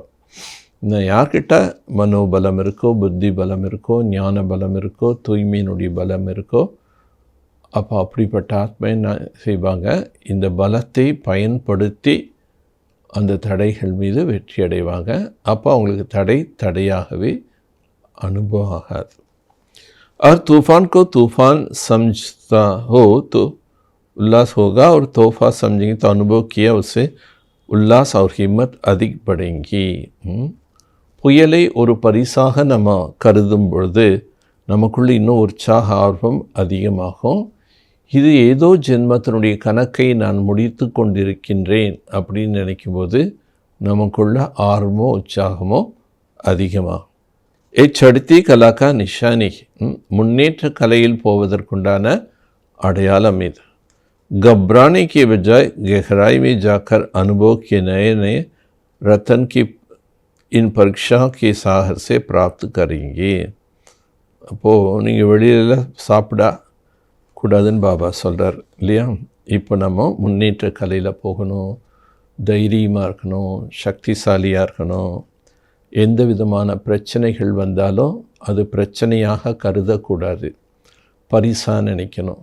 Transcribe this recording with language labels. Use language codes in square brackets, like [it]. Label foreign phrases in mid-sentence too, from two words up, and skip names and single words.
[ta] இந்த யார்கிட்ட மனோபலம் இருக்கோ, புத்தி பலம் இருக்கோ, ஞான பலம் இருக்கோ, தூய்மையினுடைய பலம் இருக்கோ, அப்போ அப்படிப்பட்ட ஆத்மா என்ன செய்வாங்க, இந்த பலத்தை பயன்படுத்தி அந்த தடைகள் மீது வெற்றி அடைவாங்க. அப்போ அவங்களுக்கு தடையாகவே அனுபவம் ஆகாது. [hi] और तूफ़ान को तूफ़ान समझता हो तो उल्लास होगा, और तोहफा समझेंगे तो अनुभव किया उससे उल्लास और हिम्मत अधिक बढ़ेंगी. [ta] புயலை ஒரு பரிசாக நம்ம கருதும் பொழுது நமக்குள்ள இன்னும் உற்சாக ஆர்வம் அதிகமாகும். இது ஏதோ ஜென்மத்தினுடைய கணக்கை நான் முடித்து கொண்டிருக்கின்றேன் அப்படின்னு நினைக்கும்போது நமக்குள்ள ஆர்வமோ உற்சாகமோ அதிகமாகும். [hi] चढ़ती कला का निशानी, [ta] முன்னேற்ற கலையில் போவதற்குண்டான அடையாளம் இது. [hi] घबराने के बजाय गहराई में जाकर अनुभव के नए रतन की इन परीक्षा के साहस से प्राप्त करेंगे. [ta] அப்போது நீங்கள் வெளியில் சாப்பிட கூடாதுன்னு பாபா சொல்கிறார் இல்லையா? இப்போ நம்ம முன்னேற்ற கலையில் போகணும், தைரியமாக இருக்கணும், சக்திசாலியாக இருக்கணும். எந்த விதமான பிரச்சனைகள் வந்தாலும் அது பிரச்சனையாக கருதக்கூடாது, பரிசாக நினைக்கணும்.